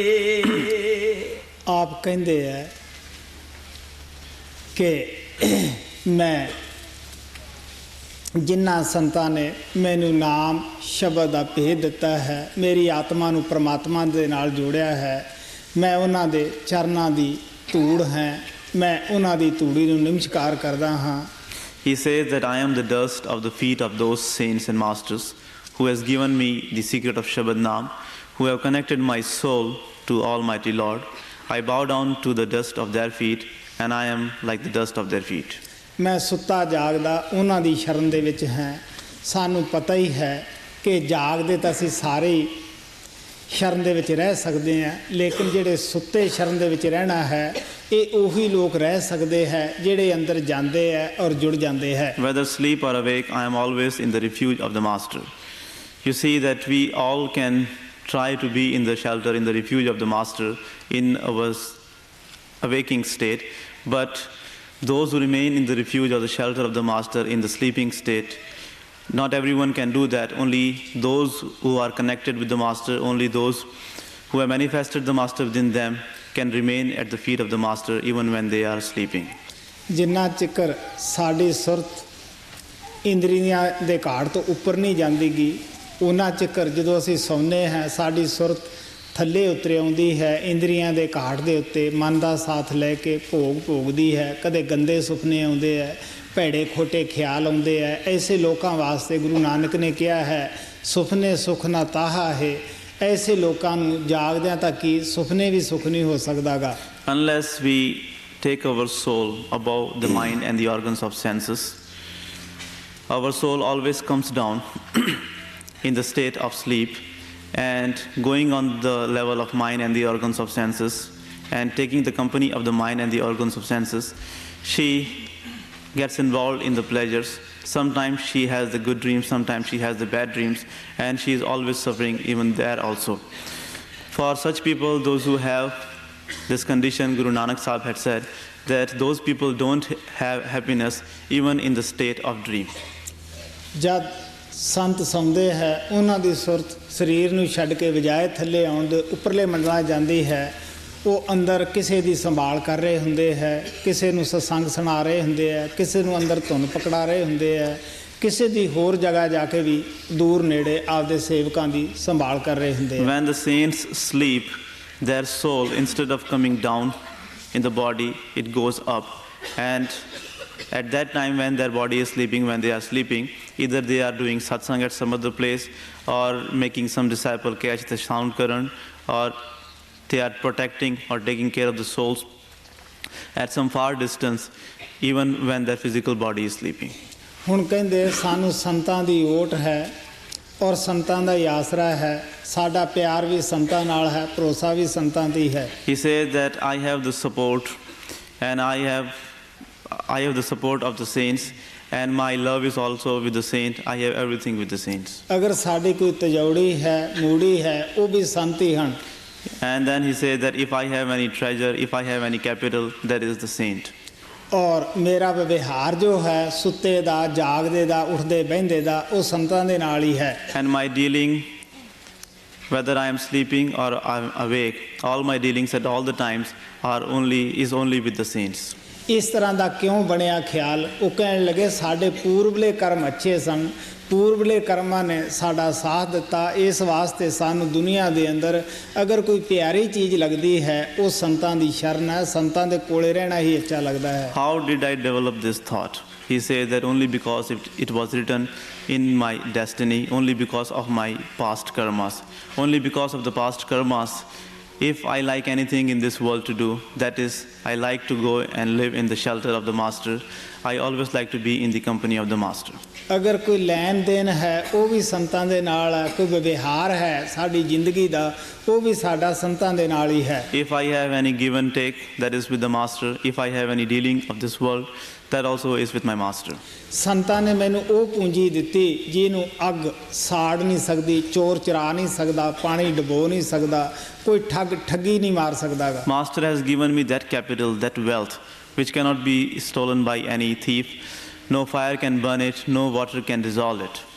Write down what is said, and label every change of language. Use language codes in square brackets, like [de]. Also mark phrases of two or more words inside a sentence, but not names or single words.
[pa] ਆਪ ਕਹਿੰਦੇ ਹੈ ਕਿ ਮੈਂ ਜਿਨ੍ਹਾਂ ਸੰਤਾਂ ਨੇ ਮੈਨੂੰ ਨਾਮ ਸ਼ਬਦ ਦਾ ਭੇਦ ਦਿੱਤਾ ਹੈ, ਮੇਰੀ ਆਤਮਾ ਨੂੰ ਪ੍ਰਮਾਤਮਾ ਦੇ ਨਾਲ ਜੋੜਿਆ ਹੈ, ਮੈਂ ਉਹਨਾਂ ਦੇ ਚਰਨਾਂ ਦੀ ਧੂੜ ਹੈ, ਮੈਂ ਉਹਨਾਂ ਦੀ ਧੂੜੀ ਨੂੰ ਨਮਸਕਾਰ ਕਰਦਾ ਹਾਂ। [en] He says that I am the dust of the feet of those saints and masters who has given me the secret of Shabad Naam, who have connected my soul to Almighty Lord. I bow down to the dust of their feet and I am like the dust of their feet. [pa] ਮੈਂ ਸੁੱਤਾ ਜਾਗਦਾ ਉਹਨਾਂ ਦੀ ਸ਼ਰਨ ਦੇ ਵਿੱਚ ਹਾਂ। ਸਾਨੂੰ ਪਤਾ ਹੀ ਹੈ ਕਿ ਜਾਗਦੇ ਤਾਂ ਅਸੀਂ ਸਾਰੇ ਹੀ ਸ਼ਰਨ ਦੇ ਵਿੱਚ ਰਹਿ ਸਕਦੇ ਹਾਂ, ਲੇਕਿਨ ਜਿਹੜੇ ਸੁੱਤੇ ਸ਼ਰਨ ਦੇ ਵਿੱਚ ਰਹਿਣਾ ਹੈ ਇਹ ਉਹੀ ਲੋਕ ਰਹਿ ਸਕਦੇ ਹੈ ਜਿਹੜੇ ਅੰਦਰ ਜਾਂਦੇ ਹੈ ਔਰ ਜੁੜ ਜਾਂਦੇ ਹੈ। [en] Whether asleep or awake, I am always in the refuge of the Master. You see that we all can try to be in the shelter, in the refuge of the Master in our awaking state, but those who remain in the refuge or the shelter of the Master in the sleeping state, not everyone can do that. Only those who are connected with the Master, only those who have manifested the Master within them can remain at the feet of the Master even when they are sleeping. [pa] ਜਿੰਨਾ ਚਿਕਰ ਸਾਡੀ ਸੁਰਤ ਇੰਦਰੀਆਂ ਦੇ ਘਾਟ ਤੋਂ ਉੱਪਰ ਨਹੀਂ ਜਾਂਦੀਗੀ, ਉਹਨਾਂ ਚਿਕਰ ਜਦੋਂ ਅਸੀਂ ਸੌਂਦੇ ਹਾਂ ਸਾਡੀ ਸੁਰਤ ਥੱਲੇ ਉਤਰ ਆਉਂਦੀ ਹੈ, ਇੰਦਰੀਆਂ ਦੇ ਘਾਟ ਦੇ ਉੱਤੇ ਮਨ ਦਾ ਸਾਥ ਲੈ ਕੇ ਭੋਗਦੀ ਹੈ। ਕਦੇ ਗੰਦੇ ਸੁਪਨੇ ਆਉਂਦੇ ਹੈ, ਭੈੜੇ ਖੋਟੇ ਖਿਆਲ ਆਉਂਦੇ ਹੈ। ਐਸੇ ਲੋਕਾਂ ਵਾਸਤੇ ਗੁਰੂ ਨਾਨਕ ਨੇ ਕਿਹਾ ਹੈ ਸੁਪਨੇ ਸੁਖ ਨਾ ਤਾਹਾ ਹੈ। ਐਸੇ ਲੋਕਾਂ ਨੂੰ ਜਾਗਦਿਆਂ ਤਾਂ ਕੀ ਸੁਪਨੇ ਵੀ ਸੁਖ ਨਹੀਂ ਹੋ ਸਕਦਾਗਾ। [en] Unless we take our soul above the mind and the organs of senses, our soul always comes down in the state of sleep and going on the level of mind and the organs of senses and taking the company of the mind and the organs of senses, she gets involved in the pleasures. Sometimes she has the good dreams, sometimes she has the bad dreams, and she is always suffering even there also. For such people, those who have this condition, Guru Nanak Sahib had said that those people don't have happiness even in the state of dream. [pa] ਜਦ ਸੰਤ ਸੌਂਦੇ ਹੈ ਉਹਨਾਂ ਦੀ ਸੁਰਤ ਸਰੀਰ ਨੂੰ ਛੱਡ ਕੇ ਬਜਾਏ ਥੱਲੇ ਆਉਣ ਦੇ ਉੱਪਰਲੇ ਮੰਡਲਾਂ ਜਾਂਦੀ ਹੈ। ਉਹ ਅੰਦਰ ਕਿਸੇ ਦੀ ਸੰਭਾਲ ਕਰ ਰਹੇ ਹੁੰਦੇ ਹੈ, ਕਿਸੇ ਨੂੰ ਸਤਸੰਗ ਸੁਣਾ ਰਹੇ ਹੁੰਦੇ ਹੈ, ਕਿਸੇ ਨੂੰ ਅੰਦਰ ਧੁਨ ਪਕੜਾ ਰਹੇ ਹੁੰਦੇ ਹੈ, ਕਿਸੇ ਦੀ ਹੋਰ ਜਗ੍ਹਾ ਜਾ ਕੇ ਵੀ ਦੂਰ ਨੇੜੇ ਆਪਦੇ ਸੇਵਕਾਂ ਦੀ ਸੰਭਾਲ ਕਰ ਰਹੇ ਹੁੰਦੇ ਹੈ। [en] When the saints sleep, their soul, instead of coming down in the body, it goes up. And at that time when their body is sleeping, when they are sleeping, either they are doing satsang at some other place or making some disciple catch the sound current, or they are protecting or taking care of the souls at some far distance, even when their physical body is sleeping. [pa] ਹੁਣ ਕਹਿੰਦੇ ਸਾਨੂੰ ਸੰਤਾਂ ਦੀ ਓਟ ਹੈ ਔਰ ਸੰਤਾਂ ਦਾ ਹੀ ਆਸਰਾ ਹੈ। ਸਾਡਾ ਪਿਆਰ ਵੀ ਸੰਤਾਂ ਨਾਲ ਹੈ, ਭਰੋਸਾ ਵੀ ਸੰਤਾਂ ਦੀ ਹੈ। [en] He said that I have the support and I have the support of the saints and my love is also with the saint. I have everything with the saints. [pa] ਅਗਰ ਸਾਡੀ ਕੋਈ ਤਜੌੜੀ ਹੈ, ਮੂੜੀ ਹੈ, ਉਹ ਵੀ ਸੰਤ ਹੀ ਹਨ। [en] And then he said that if I have any treasure, if I have any capital, that is the saint. [pa] ਔਰ ਮੇਰਾ ਵਿਵਹਾਰ ਜੋ ਹੈ ਸੁੱਤੇ ਦਾ, ਜਾਗਦੇ ਦਾ, ਉੱਠਦੇ ਬਹਿੰਦੇ ਦਾ, ਉਹ ਸੰਤਾਂ ਦੇ ਨਾਲ ਹੀ ਹੈ। [en] And my dealing, whether I am sleeping or I am awake, all my dealings at all the times is only with the saints. [pa] ਇਸ ਤਰ੍ਹਾਂ ਦਾ ਕਿਉਂ ਬਣਿਆ ਖਿਆਲ? ਉਹ ਕਹਿਣ ਲੱਗੇ ਸਾਡੇ ਪੂਰਬਲੇ ਕਰਮ ਅੱਛੇ ਸਨ, ਪੂਰਬਲੇ ਕਰਮਾਂ ਨੇ ਸਾਡਾ ਸਾਥ ਦਿੱਤਾ। ਇਸ ਵਾਸਤੇ ਸਾਨੂੰ ਦੁਨੀਆ ਦੇ ਅੰਦਰ ਅਗਰ ਕੋਈ ਪਿਆਰੀ ਚੀਜ਼ ਲੱਗਦੀ ਹੈ ਉਹ ਸੰਤਾਂ ਦੀ ਸ਼ਰਨ ਹੈ, ਸੰਤਾਂ ਦੇ ਕੋਲੇ ਰਹਿਣਾ ਹੀ ਅੱਛਾ ਲੱਗਦਾ ਹੈ। [en] How did I develop this thought? He said that only because it was written in my destiny, only because of my past karmas, only because of the past karmas. If I like anything in this world to do, that is, I like to go and live in the shelter of the master. I always like to be in the company of the master. [pa] ਅਗਰ ਕੋਈ ਲੈਣ ਦੇਣ ਹੈ ਉਹ ਵੀ ਸੰਤਾਂ ਦੇ ਨਾਲ ਹੈ, ਕੋਈ ਵਿਵਹਾਰ ਹੈ ਸਾਡੀ ਜ਼ਿੰਦਗੀ ਦਾ ਉਹ ਵੀ ਸਾਡਾ ਸੰਤਾਂ ਦੇ ਨਾਲ ਹੀ ਹੈ। [en] If I have any give and take, that is with the master. If I have any dealing of this world, that also is with my master. [pa] ਸੰਤਾਂ ਨੇ ਮੈਨੂੰ ਉਹ ਪੂੰਜੀ ਦਿੱਤੀ ਜਿਹਨੂੰ ਅੱਗ ਸਾੜ ਨਹੀਂ ਸਕਦੀ, ਚੋਰ ਚੁਰਾ ਨਹੀਂ ਸਕਦਾ, ਪਾਣੀ ਡੁਬੋ ਨਹੀਂ ਸਕਦਾ, ਕੋਈ ਠੱਗੀ ਨਹੀਂ ਮਾਰ ਸਕਦਾਗਾ। [en] Master has given me that capital, that wealth, which cannot be stolen by any thief. No fire can burn it, no water can dissolve it.